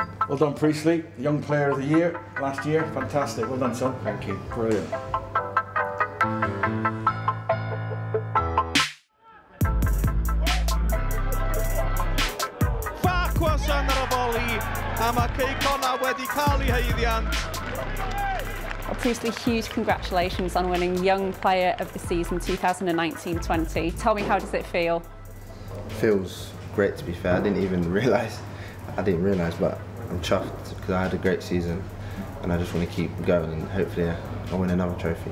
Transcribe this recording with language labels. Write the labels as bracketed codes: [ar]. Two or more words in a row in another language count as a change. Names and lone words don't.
[en] Well done, Priestley, Young Player of the Year last year. Fantastic. Well done, son. Thank you. Brilliant. [cy] Farquarson ar y foli, a mae Connah wedi cael ei haeddiant. [en] Well, Priestley, huge congratulations on winning Young Player of the Season 2019-20. Tell me, how does it feel? Feels great, to be fair. I didn't realise, but I'm chuffed because I had a great season and I just want to keep going and hopefully I'll win another trophy.